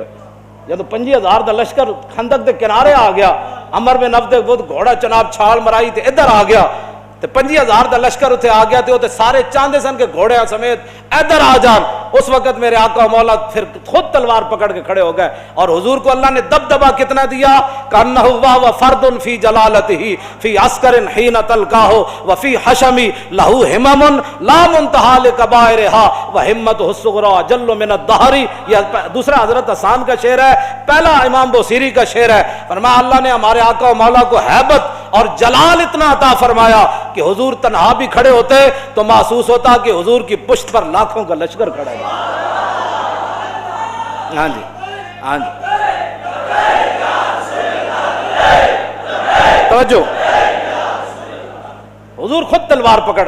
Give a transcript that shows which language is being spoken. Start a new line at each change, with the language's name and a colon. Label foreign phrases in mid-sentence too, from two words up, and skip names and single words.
Punjabi: جب 50,000 دا لشکر خندق دے کنارے آ گیا, عمر بن عبد وہ گھوڑا چناب چھال مرائی تے ادھر آ گیا تے 50,000 دا لشکر اتنے آ گیا تے سارے چاندے سن کے گھوڑے سمیت ادھر آ جان.
Urdu: اس وقت میرے آقا و مولا پھر خود تلوار پکڑ کے کھڑے ہو گئے. اور حضور کو اللہ نے دبدبا کتنا دیا,
Arabic: کانہ و فرد فی جلالتہ فی عسکر حین تلقاہ وفی حشم لہ ہمم لا منتہا لکبائرہا وہمتہ الصغری جل من الدہر.
Urdu: یہ دوسرا حضرت حسان کا شعر ہے, پہلا امام بوصیری کا شعر ہے. فرمایا اللہ نے ہمارے آقا و مولا کو ہیبت اور جلال اتنا عطا فرمایا کہ حضور تنہا بھی کھڑے ہوتے تو محسوس ہوتا کہ حضور کی پشت پر لاکھوں کا لشکر کھڑا ہے. ہاں جی ہاں جی توجہ, حضور خود تلوار پکڑے.